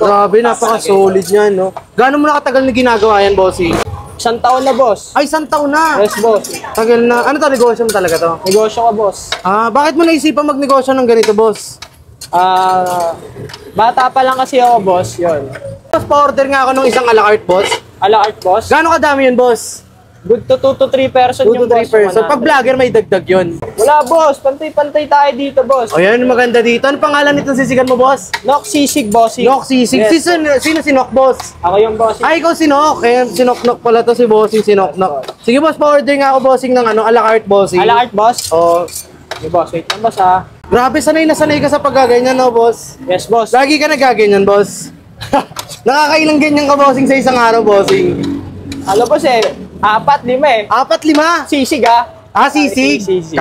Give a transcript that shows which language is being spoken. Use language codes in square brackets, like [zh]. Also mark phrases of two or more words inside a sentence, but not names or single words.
[tl] Grabe, napaka-solid niyan, no? Gaano mo na katagal na ginagawa yan, bossing? 1 taon na, boss. Ay, 1 taon na! [en] Yes, boss. [tl] Tagal na. Ano to, negosyo mo talaga to? Negosyo ka, boss. Bakit mo naisipan magnegosyo ng ganito, boss? Bata pa lang kasi ako, boss. Yun. Boss, pa-order nga ako ng isang a la carte, boss. A la carte, boss. Gaano kadami yun, boss? [en] Good to 2 to 3 person 2 [tl] yung [en] to 3 boss. person. [tl] Pag vlogger, may dagdag yun. Wala, boss. Pantay-pantay tayo dito, boss. O yan, maganda dito. Ano pangalan nitong sisigan mo, boss? Nok Sisig, boss. Nok Sisig. Yes. Sino si Nok, boss? Ako yung boss. Ay, ikaw si Nok. Kaya si Nok pala to, si bossing si Nok. Sige, boss, pa-order nga ako, bossing, ng ano, a la carte, bossing. A la carte, boss. Oh. Okay, boss. Wait lang, boss, ha. Grabe, sanay na sanay ka sa paggaganyan, no, boss? [en] Yes, boss. [tl] Lagi ka nagaganyan, boss. Nakakailang ganyan ka, bossing, sa isang araw, bossing? Ano, boss, 4, 5 eh. 4, 5? Sisig, ha. Sisig. Sisig.